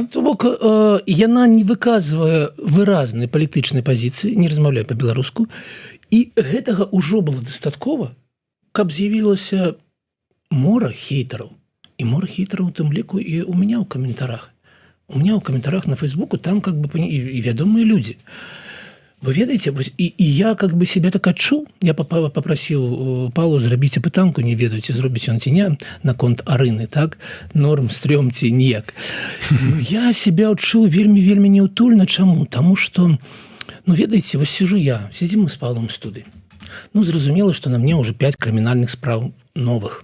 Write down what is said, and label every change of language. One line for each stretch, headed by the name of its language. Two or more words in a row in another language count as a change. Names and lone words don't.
Belarusian: То бок, яна не выказвае выразнай палітычнай пазіцыі, не размаўляе па-беларуску, І гэтага ўжо было дастаткова, каб з'явілася мора хейтараў. І мора хейтараў у тым ліку і
Russian: у меня
Belarusian: ў каментарах.
Russian: У меня
Belarusian: ў каментарах на Фейсбуку там
Russian: как бы
Belarusian: і вядомыя людзі. Вы ведаеце, і я
Russian: как бы себе
Belarusian: так адчуў, я папрасіў Павлу зрабіць апытанку, не ведаеце, зробіць ён ці не, наконт Арыны, так? Норм, стрём ці ніяк.
Russian: Я себя
Belarusian: адчуў вельмі неўтульна. Чаму? Таму што, ведаеце, вось
Russian: сижу я, сидим мы
Belarusian: з Павлом у студыі. Зразумела, што на мне ўжо 5 крымінальных спраў новых.